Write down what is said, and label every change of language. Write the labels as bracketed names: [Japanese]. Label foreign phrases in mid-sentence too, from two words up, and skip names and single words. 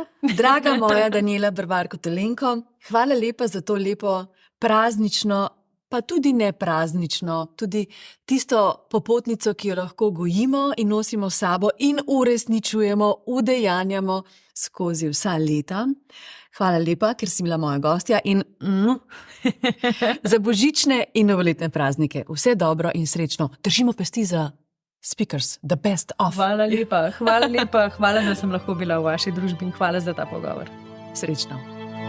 [Slovenian] Draga moja Danijela Berbarko-Telenko, hvala lepa za to lepo praznično, pa tudi ne praznično, tudi tisto popotnico, ki jo lahko gojimo in nosimo s sabo in uresničujemo, udejanjamo skozi vsa leta. Hvala lepa, ker si bila moja gostja in za božične in novoletne praznike. Vse dobro in srečno. Držimo pesti za Speakers, the best of. Hvala lepa, hvala, da sem lahko bila v vaši družbi in hvala za ta pogovor. Srečno.